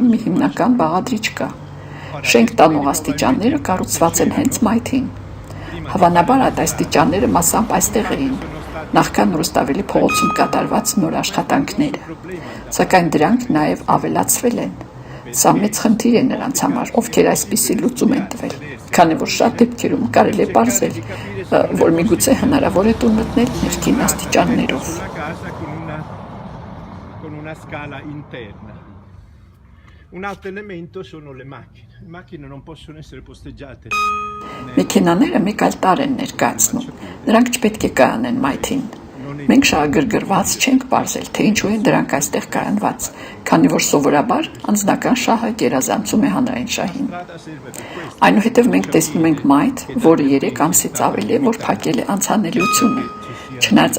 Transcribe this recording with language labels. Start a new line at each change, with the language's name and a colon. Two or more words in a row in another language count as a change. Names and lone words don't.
Armenian: մի հիմնական բաղադրիչ կա։ Շենք տանող աստիճանները կառուցված են հենց մայթին։ Հավանաբար այդ աստիճանները մասամբ այստեղ էին, նախքան Ռուստավելի փողոցում կատարված նոր աշխատանքները, սակայն դրանք նաև ավելացվել են։ Սա մեծ խնդիր է նրանց համար, ովքեր այսպիսի լուծում են տվել, քանի որ շատ դեպքերում կարելի է պարզել, որ միգուցե հնարավոր է տուն մտնել ներքին աստիճաններով։
Italian: Un altro elemento sono le macchine. Le macchine non possono essere posteggiate.
Armenian: Մեքենաները մեկ այլ տար են ներկայացնում։ Նրանք չպետք է կայանեն մայթին։ Մենք շահագրգռված չենք պարզել, թե ինչու են դրանք այստեղ կայանված, քանի որ սովորաբար անձնական շահը գերազանցում է հանրային շահին։ Այնուհետև մենք տեսնում ենք մայթ, որը 3 ամսից ավել է, որ փակել է անցանելիությունը, չնայած